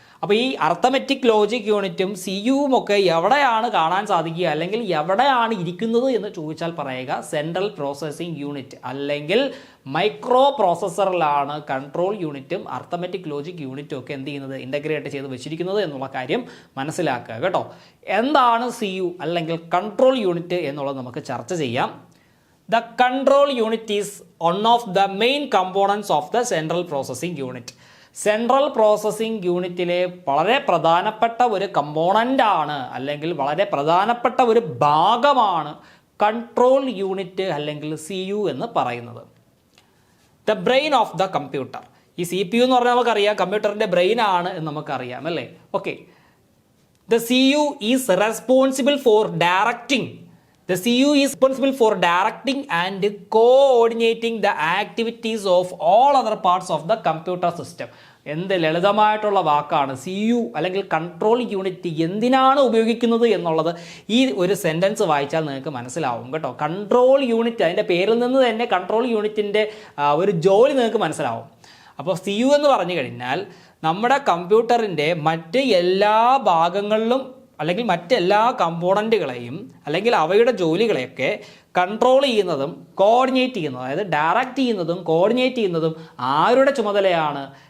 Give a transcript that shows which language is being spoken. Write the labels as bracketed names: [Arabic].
[Malayalam] അപ്പോൾ ഈ arithmetic logic യൂണിറ്റും സി യുവും ഒക്കെ എവിടെയാണ് കാണാൻ സാധിക്കുക അല്ലെങ്കിൽ എവിടെയാണ് ഇരിക്കുന്നത് എന്ന് ചോദിച്ചാൽ പറയുക സെൻട്രൽ പ്രോസസ്സിംഗ് യൂണിറ്റ് അല്ലെങ്കിൽ മൈക്രോ പ്രോസസ്സറിലാണ് കൺട്രോൾ യൂണിറ്റും അർത്ഥമെറ്റിക് ലോജിക് യൂണിറ്റും ഒക്കെ എന്ത് ചെയ്യുന്നത് ഇൻ്റഗ്രേറ്റ് ചെയ്ത് വെച്ചിരിക്കുന്നത് എന്നുള്ള കാര്യം മനസ്സിലാക്കുക കേട്ടോ. എന്താണ് സി യു അല്ലെങ്കിൽ കൺട്രോൾ യൂണിറ്റ് എന്നുള്ളത് നമുക്ക് ചർച്ച ചെയ്യാം. [English] The control unit is one of the main components of the central processing unit. [Malayalam] Central processing യൂണിറ്റിലെ വളരെ പ്രധാനപ്പെട്ട ഒരു കമ്പോണൻ്റ് ആണ് അല്ലെങ്കിൽ വളരെ പ്രധാനപ്പെട്ട ഒരു ഭാഗമാണ് കൺട്രോൾ യൂണിറ്റ് അല്ലെങ്കിൽ സി യു എന്ന് പറയുന്നത്. [English] The brain of the computer. [Malayalam] ഈ സി പി യു എന്ന് പറഞ്ഞാൽ നമുക്കറിയാം കമ്പ്യൂട്ടറിൻ്റെ ബ്രെയിൻ ആണ് എന്ന് നമുക്കറിയാം അല്ലേ. [English] Okay, the C U is responsible for directing. The CU is responsible for directing and coordinating the activities of all other parts of the computer system. [Malayalam] എന്ത് ലളിതമായിട്ടുള്ള വാക്കാണ് സി യു അല്ലെങ്കിൽ കൺട്രോൾ യൂണിറ്റ് എന്തിനാണ് ഉപയോഗിക്കുന്നത് എന്നുള്ളത് ഈ ഒരു സെൻറ്റൻസ് വായിച്ചാൽ നിങ്ങൾക്ക് മനസ്സിലാവും കേട്ടോ. കൺട്രോൾ യൂണിറ്റ് അതിൻ്റെ പേരിൽ നിന്ന് തന്നെ കൺട്രോൾ യൂണിറ്റിൻ്റെ ഒരു ജോലി നിങ്ങൾക്ക് മനസ്സിലാവും. അപ്പോൾ സി യു എന്ന് പറഞ്ഞു കഴിഞ്ഞാൽ നമ്മുടെ കമ്പ്യൂട്ടറിൻ്റെ മറ്റ് എല്ലാ ഭാഗങ്ങളിലും അല്ലെങ്കിൽ മറ്റെല്ലാ കമ്പോണൻറ്റുകളെയും അല്ലെങ്കിൽ അവയുടെ ജോലികളെയൊക്കെ കൺട്രോൾ ചെയ്യുന്നതും കോർഡിനേറ്റ് ചെയ്യുന്നതും അതായത് ഡയറക്റ്റ് ചെയ്യുന്നതും കോർഡിനേറ്റ് ചെയ്യുന്നതും ആരുടെ ചുമതലയാണ്?